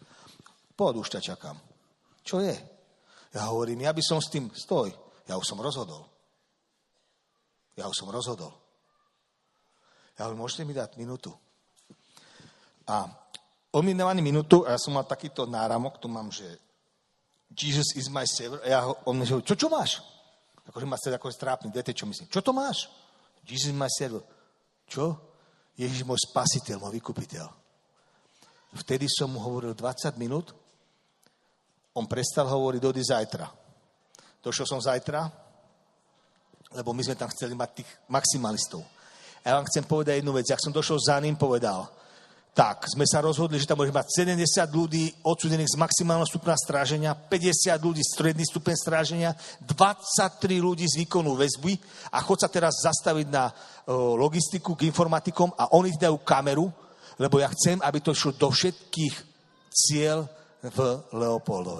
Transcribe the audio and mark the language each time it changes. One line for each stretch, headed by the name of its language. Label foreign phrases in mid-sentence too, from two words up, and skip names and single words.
Slovak: Poď, už ťa čakám. Čo je? Ja hovorím, ja by som s tým, stoj, ja už som rozhodol. Ja hovorím, môžete mi dať minútu. A on mi dáva minútu a ja som mal takýto náramok, tu mám, že
English: Jesus is my savior.
Slovak: A on mi hovorí, čo máš? Akože ma chce ako strápniť, viete, čo myslím? Čo to máš?
English: Jesus is my savior.
Slovak: Čo? Ježiš môj spasiteľ, môj vykupiteľ. Vtedy som mu hovoril 20 minút, on prestal hovoriť, dojdi zajtra. Došiel som zajtra, lebo my sme tam chceli mať tých maximalistov. A ja vám chcem povedať jednu vec, jak som došiel za ním, povedal, tak, sme sa rozhodli, že tam môžeme mať 70 ľudí odsúdených z maximálneho stupňa stráženia, 50 ľudí z stredný stupeň stráženia, 23 ľudí z výkonu väzby a chod sa teraz zastaviť na logistiku k informatikom a oni dajú kameru, lebo ja chcem, aby to išlo do všetkých cieľ v Leopoldove.